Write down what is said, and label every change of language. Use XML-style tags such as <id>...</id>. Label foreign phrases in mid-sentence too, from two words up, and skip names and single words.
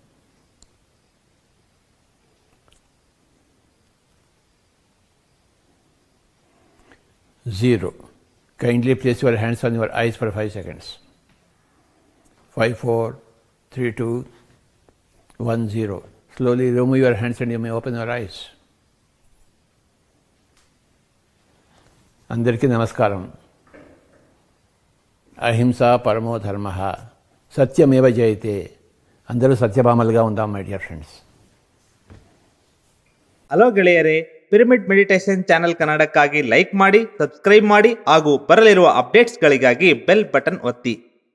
<en>Zero. Kindly place your hands on your eyes for 5 seconds. 5, 4, 3, 2, 1, 0. Slowly remove your hands and you may open your eyes.</en> <te>అందరికీ నమస్కారం.</te> <sa>अहिंसा परमो धर्म, सत्यमेव जयते.</sa> <te>అందరూ సత్యభామలుగా ఉందాం</te> <en>my dear friends.</en> <kn>ಹಲೋ ಗೆಳೆಯರೇ, ಪಿರಮಿಡ್ ಮೆಡಿಟೇಷನ್ ಚಾನೆಲ್ ಕನ್ನಡಕ್ಕಾಗಿ ಲೈಕ್ ಮಾಡಿ, ಸಬ್ಸ್ಕ್ರೈಬ್ ಮಾಡಿ ಹಾಗೂ ಬರಲಿರುವ ಅಪ್ಡೇಟ್ಸ್ಗಳಿಗಾಗಿ</kn> <en>bell button</en> <kn>ಒತ್ತಿ.</kn>